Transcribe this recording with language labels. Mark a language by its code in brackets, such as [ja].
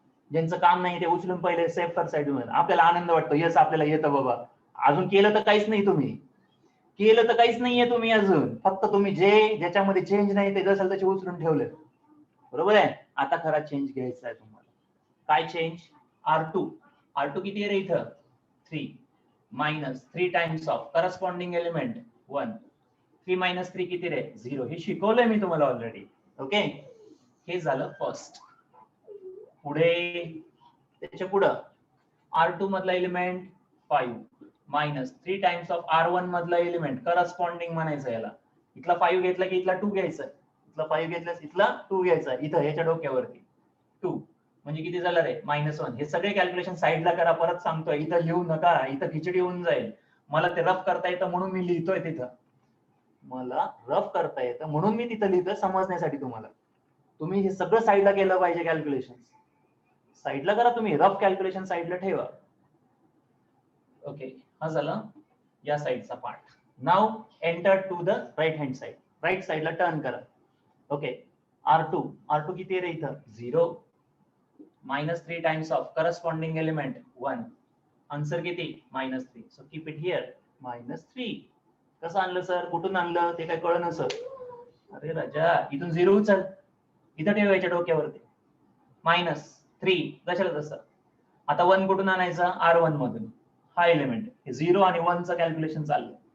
[mr] ज्यांचं काम नाही ते उचलून पहिले सेफ कर साइड मध्ये. आपल्याला आनंद वाटतो, यस आपल्याला येतं बाबा. अजून केलं तर काहीच नाही तुम्ही. केलं तर काहीच नाहीये तुम्ही अजून. फक्त तुम्ही ज्याच्यामध्ये चेंज नाही ते जसं तसे उचलून ठेवले. बरोबर आहे. आता खरा चेंज घ्यायचा आहे तुम्हाला. काय चेंज? R2 किती आहे रे इथं? 3 minus 3 times of corresponding element 1. 3 minus 3 किती रे? 0. हे शिकवलंय मी तुम्हाला ऑलरेडी. ओके, हे झालं फर्स्ट. पुढे त्याच्या पुढं R2 मधला element 5 minus 3 times of R1 मधला एलिमेंट करस्पॉन्डिंग म्हणायचं याला. इथला 5 घेतला की इथला 2 घ्यायचा. इथला 5 घेतला इथला 2 घ्यायचा. इथं याच्या डोक्यावरती 2 म्हणजे किती झालं रे? -1. हे सगळे कॅल्क्युलेशन साइडला करा. परत सांगतोय इथं लिहू नका. इथं खिचडी होऊन जाईल. मला ते रफ करता येतं म्हणून मी लिहितोय तिथं. मला रफ करता येतं म्हणून मी तिथं लिहितोय समजण्यासाठी तुम्हाला. तुम्ही हे सगळं साइडला केलं पाहिजे. कॅल्क्युलेशन साइडला करा तुम्ही. रफ कॅल्क्युलेशन साइडला ठेवा. ओके, हा झाला या साइडचा part. [en] Now enter to the right hand side. [mr] Right साइडला टर्न करा. ओके, R2 किती आहे रे इथं? 0 minus 3 times of corresponding element 1. Answer किती? -3. [en] So keep it here -3. [mr] कसं आणलं सर? कुठून आणलं ते काय कळलं सर? अरे राजा, इथून 0 उचल. इथं ठेवायच्या डोक्यावरती. -3 कशाला तसं. आता 1 कुठून आणायचा? R1 मधून. हा एलिमेंट 0 आणि 1 चं कॅल्क्युलेशन चाललं.